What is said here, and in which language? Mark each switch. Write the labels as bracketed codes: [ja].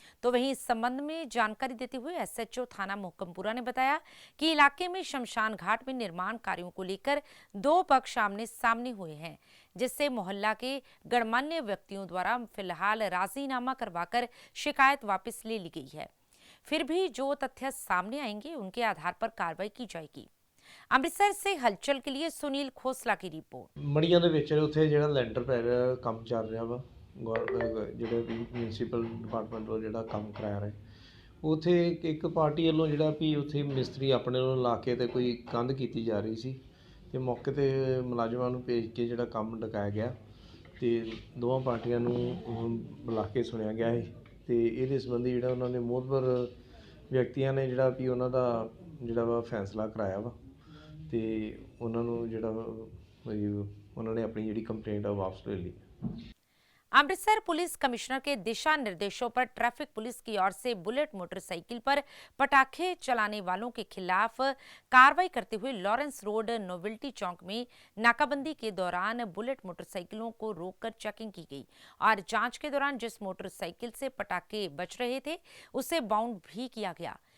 [hi] तो वहीं इस संबंध में जानकारी देते हुए SHO थाना मोहकमपुरा ने बताया कि इलाके में शमशान घाट में निर्माण कार्यों को लेकर 2 पक्ष आमने सामने हुए हैं, जिससे मोहल्ला के गणमान्य व्यक्तियों द्वारा फिलहाल राजीनामा करवाकर शिकायत वापस ले ली गई है। फिर भी जो तथ्य सामने आएंगे उनके आधार पर कार्रवाई की जाएगी। अमृतसर से हलचल के लिए सुनील खोसला की रिपोर्ट। [pa] मड़ियां दे विच उत्थे जिहड़ा लैंटर पै रिहा काम चल रहा वा, ਜਿਹੜੇ म्यूनसिपल डिपार्टमेंट ਵੱਲੋਂ ਜਿਹੜਾ ਕੰਮ ਕਰਾਇਆ ਰਿਹਾ, ਉੱਥੇ ਇੱਕ ਪਾਰਟੀ ਵੱਲੋਂ ਜਿਹੜਾ ਵੀ ਉੱਥੇ ਮਿਸਤਰੀ ਆਪਣੇ ਵੱਲੋਂ ਲਾ ਕੇ ਤੇ ਕੋਈ ਕੰਧ ਕੀਤੀ ਜਾ ਰਹੀ ਸੀ ਤੇ ਮੌਕੇ ਤੇ ਮੁਲਾਜ਼ਮਾਂ ਨੂੰ ਭੇਜ ਕੇ ਜਿਹੜਾ ਕੰਮ ਡਕਾਇਆ ਗਿਆ ਤੇ ਦੋਵਾਂ ਪਾਰਟੀਆਂ ਨੂੰ ਬੁਲਾ ਕੇ ਸੁਣਿਆ ਗਿਆ ਹੈ ਤੇ ਇਹਦੇ ਸੰਬੰਧੀ ਜਿਹੜਾ ਉਹਨਾਂ ਨੇ ਮੋਹਤਬਰ ਵਿਅਕਤੀਆਂ ਨੇ ਜਿਹੜਾ ਵੀ ਉਹਨਾਂ ਦਾ ਜਿਹੜਾ ਵਾ ਫੈਸਲਾ ਕਰਾਇਆ ਵਾ ਤੇ ਉਹਨਾਂ ਨੂੰ ਜਿਹੜਾ ਉਹਨਾਂ ਨੇ ਆਪਣੀ ਜਿਹੜੀ ਕੰਪਲੇਂਟ ਆ ਵਾਪਸ ਲੈ ਲਈ। [hi] अमृतसर पुलिस कमिश्नर के दिशा निर्देशों पर ट्रैफिक पुलिस की ओर से बुलेट मोटरसाइकिल पर पटाखे चलाने वालों के खिलाफ कार्रवाई करते हुए लॉरेंस रोड नोवेल्टी चौक में नाकाबंदी के दौरान बुलेट मोटरसाइकिलों को रोककर चेकिंग की गई और जांच के दौरान जिस मोटरसाइकिल से पटाखे बच रहे थे उसे बाउंड भी किया गया।